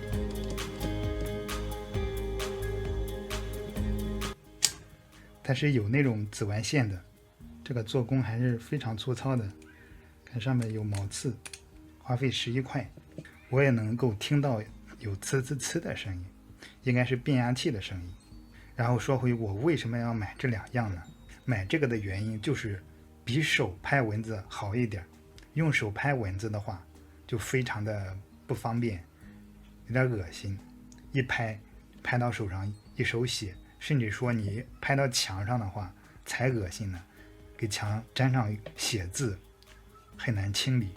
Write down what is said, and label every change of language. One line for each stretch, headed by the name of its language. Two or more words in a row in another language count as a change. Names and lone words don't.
Chinese: 它是有那種紫外線的，这個做工還是非常粗糙的，看上面有毛刺，花費11塊。我也能夠聽到有呲呲呲的聲音，應該是变壓器的聲音。然後說回我為什麼要買這2樣呢？買這個的原因就是比手拍蚊子好一點，用手拍蚊子的話就非常的不方便，有點惡心，一拍到手上一手血，甚至說你拍到牆上的話才惡心呢，給牆沾上血渍很難清理。